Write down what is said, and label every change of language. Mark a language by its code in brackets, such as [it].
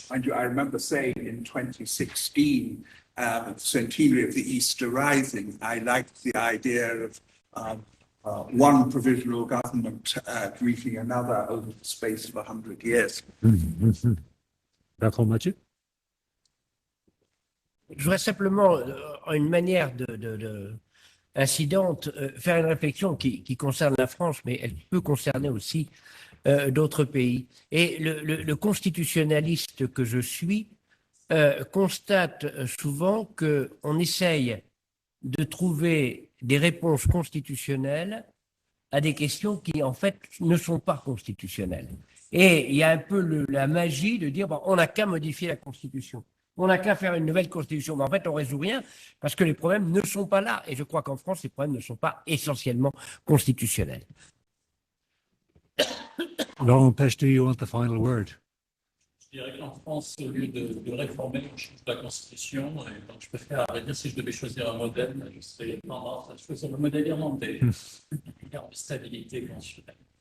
[en] And I remember saying in 2016, the centenary of the Easter Rising, I liked the idea of one provisional government greeting another over the space of 100 years. Bertrand Mathieu? [fr] Je voudrais simplement, une manière incidente, faire une réflexion qui concerne la France, mais elle peut concerner aussi d'autres pays. Et le constitutionnaliste que je suis constate souvent qu'on essaye de trouver des réponses constitutionnelles à des questions qui, en fait, ne sont pas constitutionnelles. Et il y a un peu la magie de dire, bon, on n'a qu'à modifier la Constitution. On n'a qu'à faire une nouvelle constitution. Mais en fait, on ne résout rien parce que les problèmes ne sont pas là. Et je crois qu'en France, les problèmes ne sont pas essentiellement constitutionnels. [en] Laurent Pech, do you want the final word? [fr] Je dirais qu'en France, au lieu de réformer, on change la Constitution. Et donc, je préfère, à vrai dire, si je devais choisir un modèle, je serais tendance à choisir le modèle irlandais, en termes de stabilité constitutionnelle.